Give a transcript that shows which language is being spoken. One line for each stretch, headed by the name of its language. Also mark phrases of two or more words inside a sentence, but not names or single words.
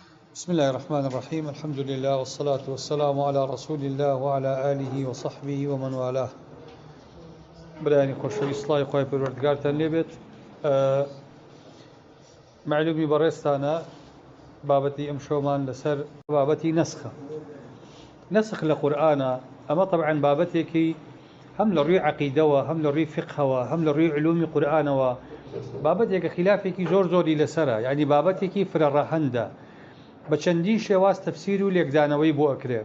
Arabic: بسم الله الرحمن الرحيم. الحمد لله والصلاة والسلام على رسول الله وعلى آله وصحبه ومن والاه.
Central Kurdish: براني خوشويست الله خوای پروردگارتان لێبێت. معلومی بەڕێستانە بابەتی ئەم شۆمان لەسەر بابەتی نسخ لە قورئانە. ئەمە طبعا بابەتێکی هەم لە ڕووی عەقیدەوە، هەم لە ڕووی فقهەوە، هەم لە ڕووی علومی قورئانەوە بابەتێکە خلافێکی زۆری لەسەرە، یعنی بابەتێکی فرەڕەهەندە، بە چەندین شێواز تەفسیر و لێکدانەوەی بۆ ئەکرێ.